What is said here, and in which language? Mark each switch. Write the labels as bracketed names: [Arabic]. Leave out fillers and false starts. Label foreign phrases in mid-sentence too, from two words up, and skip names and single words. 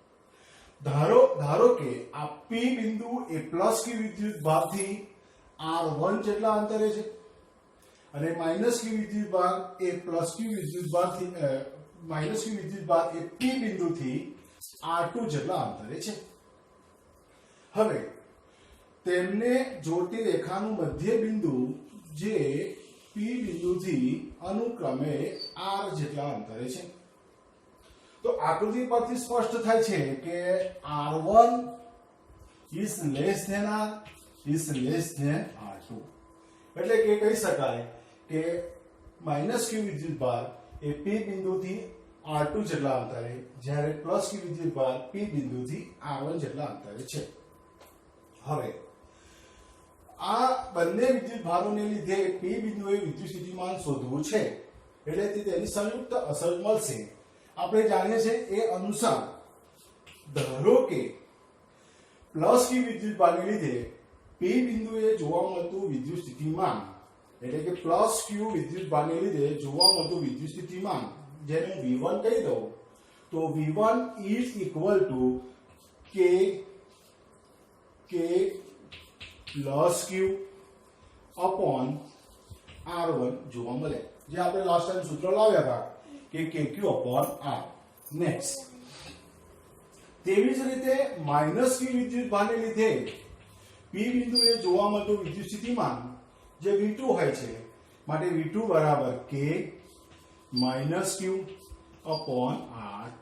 [Gujarati] ધારો કે આ P બિંદુ એ પ્લસ Q વિદ્યુત ભારથી R1 જેટલા અંતરે છે અને માઇનસ Q વિદ્યુત ભાર એ પ્લસ Q વિદ્યુત ભારથી માઇનસ Q વિદ્યુત ભાર એ P બિંદુથી R2 જેટલા અંતરે છે. હવે તેમને જોડતી રેખાનું મધ્ય બિંદુ જે P બિંદુથી અનુક્રમે R જેટલા અંતરે છે. તો આકૃતિ પરથી સ્પષ્ટ થાય છે કે [English] R1 is less than R is less than R2. [Gujarati] એટલે કે કહી શકાય કે માઇનસ Q વિદ્યુત ભાર એ P બિંદુથી R2 જેટલા અંતરે, જ્યારે પ્લસ Q વિદ્યુત ભાર P બિંદુથી R1 જેટલા અંતરે છે. હવે આ બંને વિદ્યુત ભારોને લીધે P બિંદુએ વિદ્યુત સ્થિતિમાન શોધવું છે એટલે તેની સંયુક્ત અસર મળશે. આપણે જાણીએ છીએ એ અનુસાર ધારો કે પ્લસ Q વિદ્યુત ભારને લીધે P બિંદુએ જોવા મળતું વિદ્યુત સ્થિતિમાન એટલે કે પ્લસ Q વિદ્યુત ભારને લીધે જોવા મળતું વિદ્યુત સ્થિતિમાન જેને હું V1 કહી દઉં તો [English] V1 is equal to K [Gujarati] પ્લસ Q upon R1 જોવા મળે, જે આપણે [English] last time [Gujarati] સૂત્ર લાવ્યા હતા કે KQ upon R. નેક્સ્ટ તેવી જ રીતે માઇનસ Q વિદ્યુત ભારને લીધે P બિંદુએ જોવા મળતું વિદ્યુત સ્થિતિમાન જે V2 હોય છે માટે V2 બરાબર K માઇનસ ક્યુ અપોન R2.